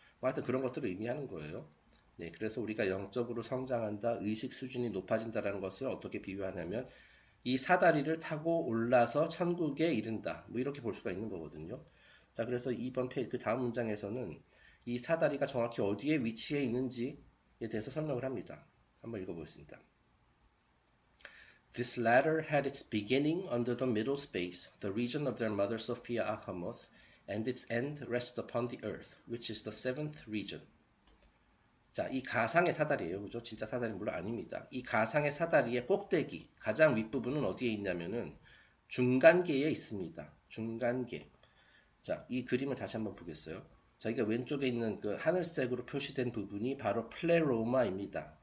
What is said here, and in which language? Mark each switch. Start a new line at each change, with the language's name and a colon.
Korean: 뭐 하여튼 그런 것들을 의미하는 거예요. 네, 그래서 우리가 영적으로 성장한다, 의식 수준이 높아진다라는 것을 어떻게 비유하냐면 이 사다리를 타고 올라서 천국에 이른다, 뭐 이렇게 볼 수가 있는 거거든요. 자, 그래서 이번 페이지 그 다음 문장에서는 이 사다리가 정확히 어디에 위치해 있는지에 대해서 설명을 합니다. 한번 읽어보겠습니다.
English: This ladder had its beginning under the middle space, the region of their mother Sophia Achamoth, and its end rests upon the earth, which is the 7th region.
Korean: 자, 이 가상의 사다리예요. 그죠? 진짜 사다리는 물론 아닙니다. 이 가상의 사다리의 꼭대기, 가장 윗부분은 어디에 있냐면은 중간계에 있습니다. 중간계. 자, 이 그림을 다시 한번 보겠어요. 자기가 왼쪽에 있는 그 하늘색으로 표시된 부분이 바로 플레로마입니다.